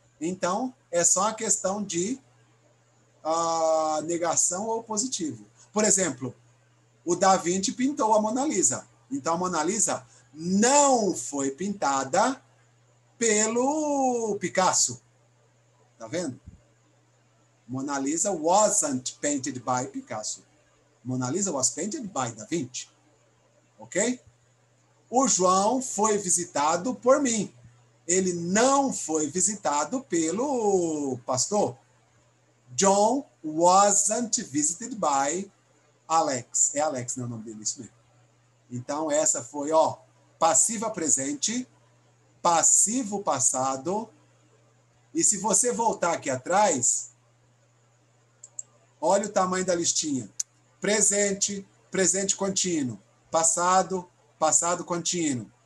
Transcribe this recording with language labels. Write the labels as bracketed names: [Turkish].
[Portuguese] Então, é só uma questão de negação ou positivo. Por exemplo, o Da Vinci pintou a Mona Lisa. Então, a Mona Lisa não foi pintada pelo Picasso. Tá vendo? [English] Mona Lisa wasn't painted by Picasso. Mona Lisa was painted by Da Vinci. [Portuguese] Ok? O João foi visitado por mim. Ele não foi visitado pelo pastor. [English] John wasn't visited by Alex. [Portuguese] É Alex, não é o nome dele, isso mesmo. Então, essa foi, ó, passiva presente, passivo passado. E se você voltar aqui atrás, olha o tamanho da listinha. Presente, presente contínuo. Passado, passado contínuo.